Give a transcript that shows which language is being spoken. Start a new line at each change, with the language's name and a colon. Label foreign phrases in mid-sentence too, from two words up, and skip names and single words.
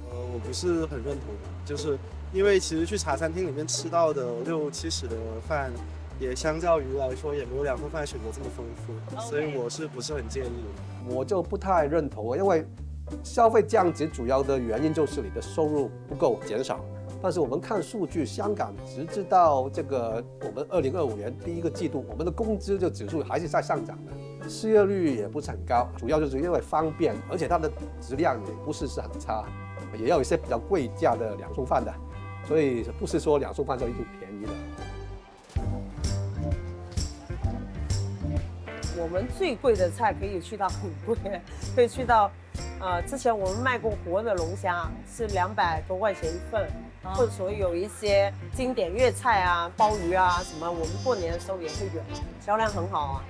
Chinese: 我不是很認同，就是因為其實去茶餐廳裡面吃到的60、70的飯，也相較於來說，也沒有兩餸飯選擇這麼豐富，所以我是不是很建議？我就不太認同，因為消費降級主要的原因就是你的收入不夠減少。但是我們看數據，香港直至到這個我們2025年第一個季度，我們的工資就指數還是在上漲的，失業率也不是很高，主要就是因為方便，而且它的質量也不是很差，也有一些比較貴價的兩餸飯的，所以不是說兩餸飯就一定便宜的。我們最貴的菜可以去到很貴，可以去到，之前我們賣過活的龍蝦是200多塊錢一份，或者說有一些經典粵菜啊、鮑魚啊什麼，我們過年的時候也會有，銷量很好啊。